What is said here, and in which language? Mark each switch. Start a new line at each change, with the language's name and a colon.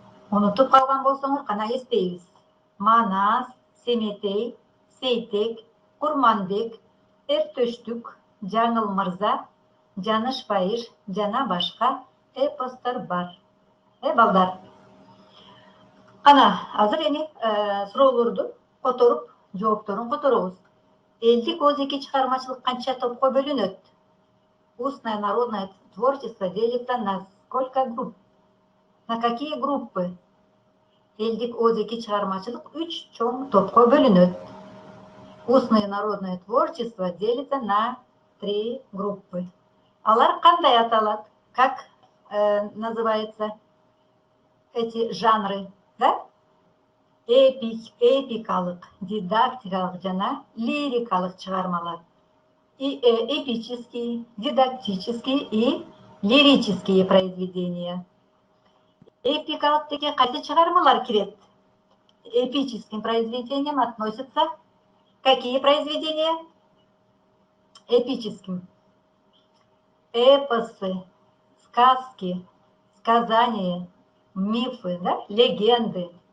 Kyrgyz: Унутуп калган болсоңур кана эстейбиз. Манас, Семетей, Сейтек, Курманбек, Эртөштүк, Жаңыл мырза, Жанышбайыш жана башка эпостор бар. Балдар. Кана, азыр эми суроолорду которуп, жоопторун которобуз. Элдик ооз-эки чыгармачылык канча топко бөлүнөт?
Russian: Устное народное творчество делится на сколько групп? На какие группы?
Kyrgyz: Элдик ооз-эки чыгармачылык 3 чоң топко бөлүнөт.
Russian: Устное народное творчество делится на 3 группы.
Kyrgyz: Алар кандай аталат?
Russian: Как называются эти жанры? Да?
Kyrgyz: Эпикалык, дидактикалык жана лирикалык чыгармалар.
Russian: И эпические, дидактические и лирические произведения.
Kyrgyz: Эпикалык деген кайсы чыгармалар кирет?
Russian: Эпическим произведениям относятся какие произведения? Эпическим. Эпосы, сказки, сказания, мифы, да? Легенды.